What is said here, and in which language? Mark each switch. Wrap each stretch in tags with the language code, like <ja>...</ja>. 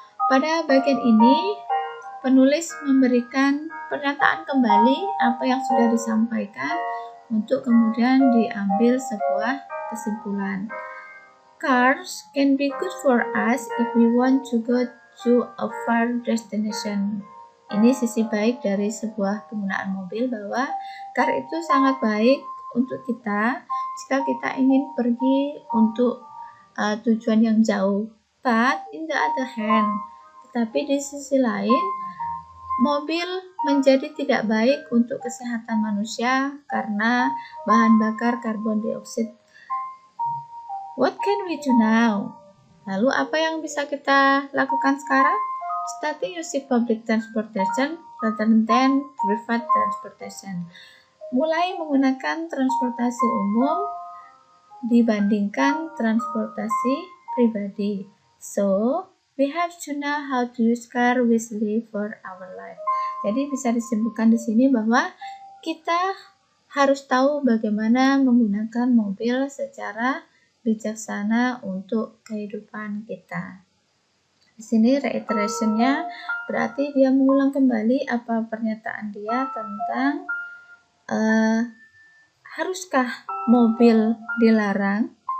<id>Pada bagian ini, penulis memberikan pernyataan kembali apa yang sudah disampaikan untuk kemudian diambil sebuah kesimpulan.</id> <en>Cars can be good for us if we want to go to a far destination.</en> <id>Ini sisi baik dari sebuah penggunaan mobil, bahwa car itu sangat baik untuk kita jika kita ingin pergi untuk tujuan yang jauh.</id> <en>But in the other hand,</en> <id>tetapi di sisi lain, mobil menjadi tidak baik untuk kesehatan manusia karena bahan bakar karbon dioksida.</id> <en>What can we do now?</en> <id>Lalu apa yang bisa kita lakukan sekarang?</id> <en>Starting using public transportation rather than private transportation.</en> <id>Mulai menggunakan transportasi umum dibandingkan transportasi pribadi.</id> <en>So, we have to know how to use car wisely for our life.</en> <id>Jadi bisa disimpulkan di sini bahwa kita harus tahu bagaimana menggunakan mobil secara bijaksana untuk kehidupan kita. Di sini reiterationnya berarti dia mengulang kembali apa pernyataan dia tentang haruskah mobil dilarang?</id>